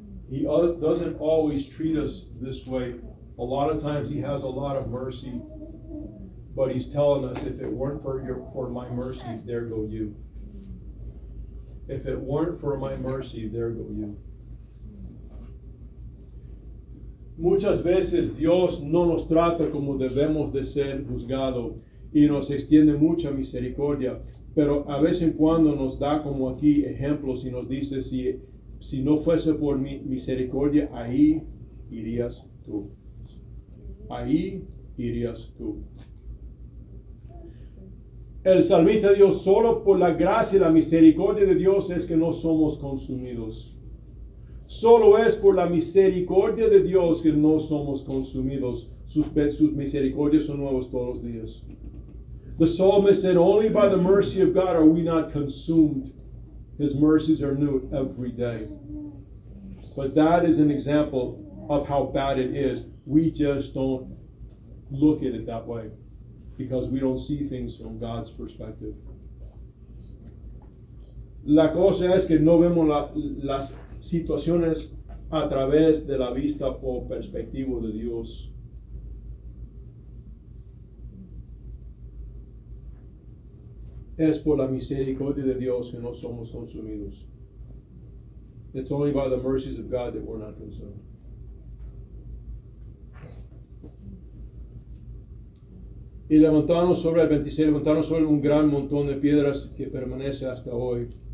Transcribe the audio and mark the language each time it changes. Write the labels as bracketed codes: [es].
[en] He doesn't always treat us this way. A lot of times he has a lot of mercy. But he's telling us, if it weren't for my mercy, there go you. If it weren't for my mercy, there go you. [es] Muchas veces Dios no nos trata como debemos de ser juzgados y nos extiende mucha misericordia, pero a vez en cuando nos da como aquí ejemplos y nos dice, si no fuese por mi misericordia, ahí irías tú. Ahí irías tú. El salmista dijo, solo por la gracia y la misericordia de Dios es que no somos consumidos. Solo es por la misericordia de Dios que no somos consumidos. Sus misericordias son nuevos todos los días. [en] The psalmist said, only by the mercy of God are we not consumed. His mercies are new every day. But that is an example of how bad it is. We just don't look at it that way because we don't see things from God's perspective. [es] La cosa es que no vemos las situaciones a través de la vista o perspectiva de Dios. Es por la misericordia de Dios que no somos consumidos. [en] It's only by the mercies of God that we're not consumed. [es] Y levantaron sobre el 26, levantaron sobre un gran montón de piedras que permanece hasta hoy.